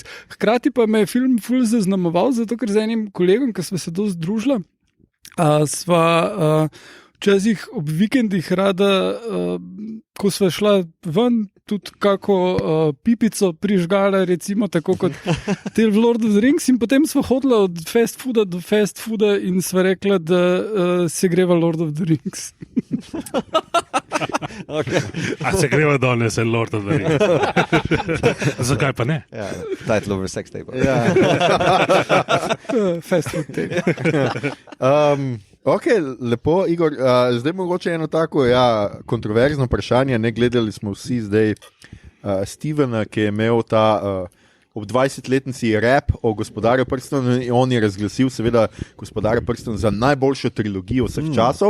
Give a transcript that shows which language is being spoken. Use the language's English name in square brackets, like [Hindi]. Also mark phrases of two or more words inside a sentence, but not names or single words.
[Slovenian] Hkrati pa me je film ful zaznamoval, zato ker z enim kolegom, ki smo se dosti združila, sva včasih ob vikendih rada, ko sva šla ven, tudi kako pipico prižgala, recimo tako kot del Lord of the Rings, in potem sva hodila od [English] fast fooda [Slovenian] do [English] fast fooda [Slovenian] in sva rekla, da se greva Lord of the Rings. Okay. A se greva danes Lord of the Rings? Zakaj pa ne? [English] Title over sex tape. Fast food tape. [Slovenian] Ok, lepo, Igor. Zdaj mogoče eno tako kontroverzno vprašanje. Ne gledali smo vsi zdaj Stevena, ki je imel ta ob 20-letnici rap o Gospodarju prstanov in on je razglasil seveda Gospodarja prstanov za najboljšo trilogijo vseh časov.